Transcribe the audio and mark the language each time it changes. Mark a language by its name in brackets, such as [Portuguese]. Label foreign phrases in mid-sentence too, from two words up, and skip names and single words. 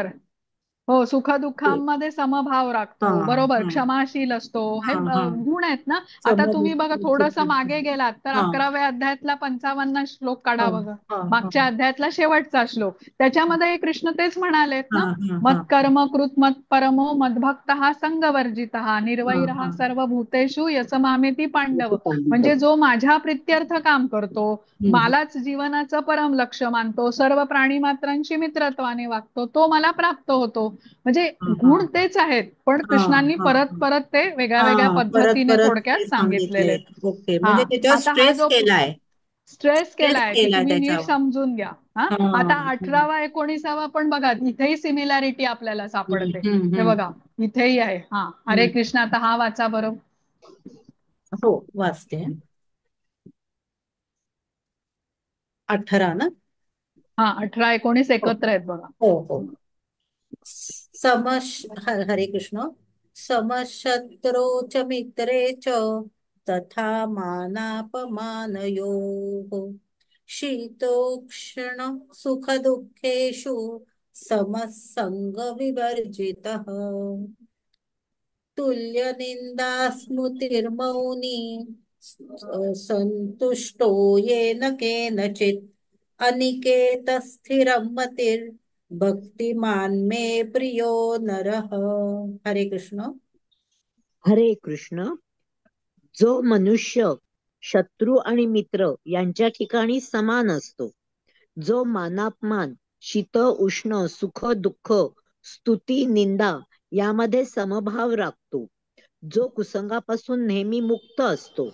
[Marathi] हो, सुखदुःखांमध्ये समभाव हा, राखतो, बरोबर, हा, क्षमाशील असतो, हे हा, हा. गुण आहेत ना. आता तुम्ही बघा समदुःख थोडस सुख. मागे गेलात तर हा, 11व्या अध्यायातला 55 श्लोक हा, काढा बघा. हा, हा, मागच्या अध्यायातला शेवटचा श्लोक, त्याच्यामध्ये कृष्ण तेच म्हणालेत हा, ना, हा, मत हा, [Sanskrit] कर्म कृत मत परमो मद्भक्त संगवर्जित [Marathi] हा, [Sanskrit] निर्वैर [Marathi] हा. [Sanskrit] सर्वभूतेषु यसमामेती पांडव. [Marathi] पांडव. म्हणजे जो माझ्या प्रित्यर्थ काम करतो, हम्म. मालाच जीवनाचं परम लक्ष मानतो, सर्व प्राणी मात्रांशी मित्रत्वाने वागतो, तो मला प्राप्त होतो. म्हणजे हा, हा, गुण तेच आहेत, पण हा, कृष्णांनी हा, परत परत ते वेगळ्या वेगळ्या हा. परत पद्धतीने परत थोडक्यात ते सांगितलेले सांगितले. आहेत. ओके, हा. म्हणजे त्याच्यावर आता हा स्ट्रेस जो केलाय. स्ट्रेस स्ट्रेस केलाय ते केलाय तुम्ही नीट त्याच्यावर. समजून घ्या. हा. हा, आता हम्म, 18वा 19वा पण बघा, इथेही सिमिलॅरिटी आपल्याला सापडते. हम्म, हे हम्म, बघा, इथेही आहे. हा, हरे हम्म. कृष्ण. आता हा वाचा बरं. हो, वाचते. 18 ना? हा, 18 19 हो, एकत्र आहेत बघा. हो, हो. हरे कृष्ण. [Sanskrit] समशत्रौ च मित्रे च तथा मानापमानयोः शीतोष्ण सुखदुःखेषु समसंगविवर्जितः तुल्यनिन्दास्मृतिर्मौनी सन्तुष्टो येन केनचित् अनिकेतस्थिरं मतिर्भक्तिमान् मे प्रियो नरः. [Marathi] हरे कृष्ण. हरे कृष्ण. जो मनुष्य शत्रू आणि मित्र यांच्या ठिकाणी समान असतो, जो मानापमान, शीत उष्ण, सुख दुःख, स्तुती निंदा यामध्ये समभाव राखतो, जो कुसंगापासून नेहमी मुक्त असतो,